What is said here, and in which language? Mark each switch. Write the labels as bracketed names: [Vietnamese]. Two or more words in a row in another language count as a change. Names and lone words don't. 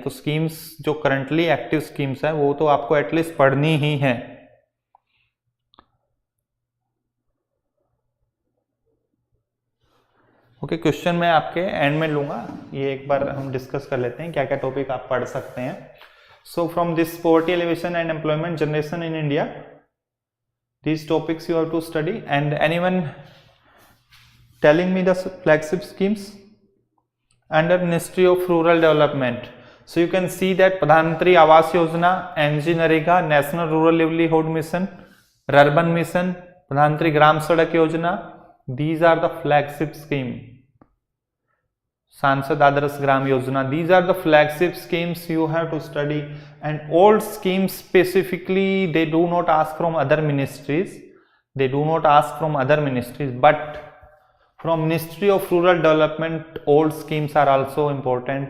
[Hindi] तो स्कीम्स जो [English] currently active schemes [Hindi] है वो तो आपको एटलीस्ट पढ़नी ही है. [English] okay, question [Hindi] मैं आपके एंड में लूँगा. ये एक बार हम डिस्कस कर लेते हैं क्या क्या टॉपिक आप पढ़ सकते हैं. [English] so from this poverty alleviation and employment generation in India, these topics you have to study. And anyone telling me the flagship schemes under Ministry of Rural Development? So you can see that Pradhan Mantri Awas Yojana, NAREGA, National Rural Livelihood Mission, Urban Mission, Pradhan Mantri Gram Sadak Yojana, these are the flagship scheme. Sansad Adarsh Gram Yojana, these are the flagship schemes you have to study. And old schemes specifically, they do not ask from other ministries, but from Ministry of Rural Development old schemes are also important.